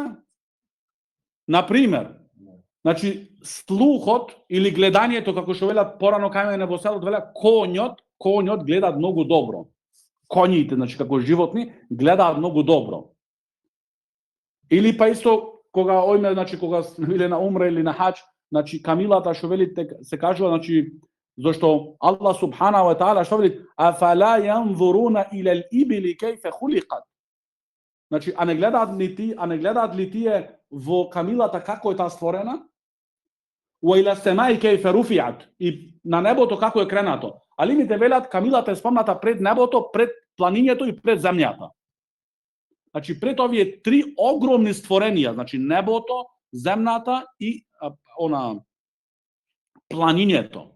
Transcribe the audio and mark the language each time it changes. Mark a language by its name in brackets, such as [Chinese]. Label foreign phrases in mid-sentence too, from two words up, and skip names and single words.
[Macedonian] Например, значи слухот или гледањето, како што велат порано кај мене во селото, велат конјот гледаат многу добро. Коњите, значи како животни, гледаат многу добро. Или па исто кога биле на умра или на хаџ, значи камилата што велите се кажува, значи зашто Аллах [Arabic] سبحانه وتعالى [Macedonian] што вели [Arabic] أفلا ينظرون إلى الإبل كيف خلقت. [Macedonian] Значи а не гледаат ли тие во камилата како е таа створена? [Arabic] وإلى السماء كيف رفعت, [Macedonian] и на небото како е кренато. Алимите велат камилата е спомната пред небото, пред планињето и пред земјата. Значи пред овие три огромни створенија, значи небото, земјата и планињето.